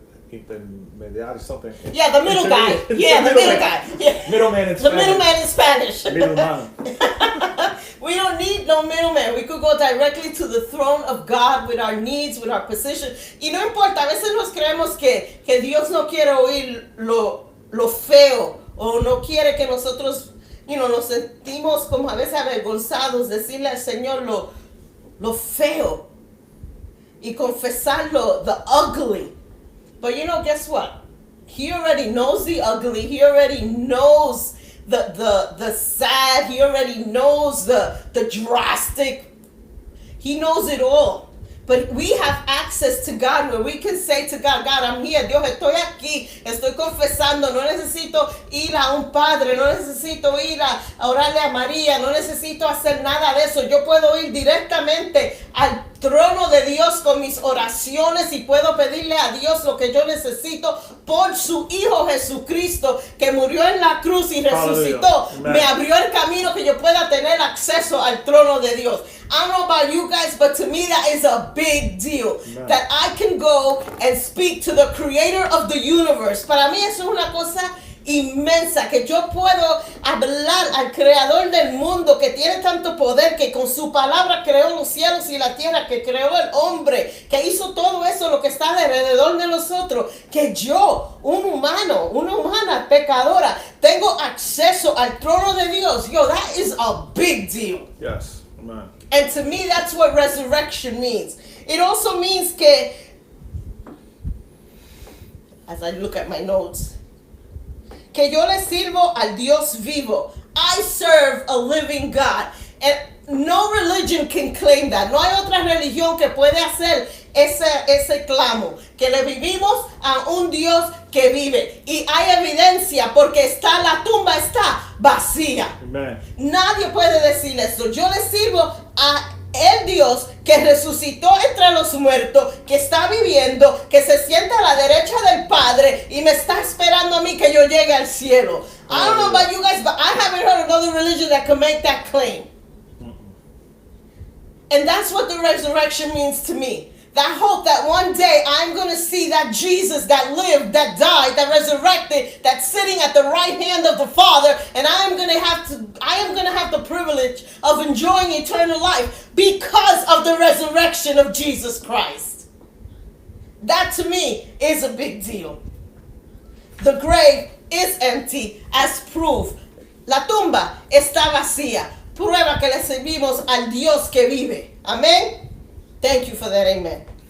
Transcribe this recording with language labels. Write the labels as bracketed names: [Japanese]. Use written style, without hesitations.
[English] Intermediary something. Yeah, the middle guy. Yeah, the middle guy. Yeah. Middleman in The Spanish. middleman in Spanish. Middleman. We don't need no middleman. We could go directly to the throne of God with our needs, with our position. [Spanish] Y no importa, a veces nos creemos que Dios no quiere oír lo feo o no quiere que nosotros, nos sentimos como a veces avergonzados decirle al Señor lo feo y confesarlo, [English] the ugly. But guess what? He already knows the ugly. He already knows the sad. He already knows the drastic. He knows it all. But we have access to God where we can say to God, God, I'm here. [Spanish] Dios, estoy aquí. Estoy confesando. No necesito ir a un padre. No necesito ir a orarle a María. No necesito hacer nada de eso. Yo puedo ir directamente al trono de Dios con mis oraciones y puedo pedirle a Dios lo que yo necesito por su Hijo Jesucristo que murió en la cruz y resucitó. Me abrió el camino que yo pueda tener acceso al trono de Dios. [English] I don't know about you guys, but to me that is a big deal. Amen. That I can go and speak to the creator of the universe. [Spanish] Para mí eso es una cosa inmensa, que yo puedo hablar al creador del mundo que tiene tanto poder, que con su palabra creó los cielos y la tierra, que creó el hombre, que hizo todo eso, lo que está alrededor de nosotros, que yo, una humana pecadora, tengo acceso al trono de Dios. [English] That is a big deal. Yes, amen. And to me, that's what resurrection means. It also means que, as I look at my notes, [Spanish] que yo le sirvo al Dios vivo. [English] I serve a living God. And no religion can claim that. [Spanish] No hay otra religión que puede hacer ese clamo. Que le vivimos a un Dios que vive. Y hay evidencia porque la tumba está vacía. Amen. Nadie puede decir eso. Yo le sirvo a el Dios que resucitó entre los muertos, que está viviendo, que se sienta a la derecha del Padre y me está esperando a mí que yo llegue al cielo. [English] I don't know about you guys, but I haven't heard another religion that can make that claim. And that's what the resurrection means to me. That hope that one day I'm going to see that Jesus that lived, that died, that resurrected, that's sitting at the right hand of the Father, and I am going to have the privilege of enjoying eternal life because of the resurrection of Jesus Christ. That to me is a big deal. The grave is empty as proof. [Spanish] La tumba está vacía. Prueba que le servimos al Dios que vive. Amén. [English] Thank you for that, amen.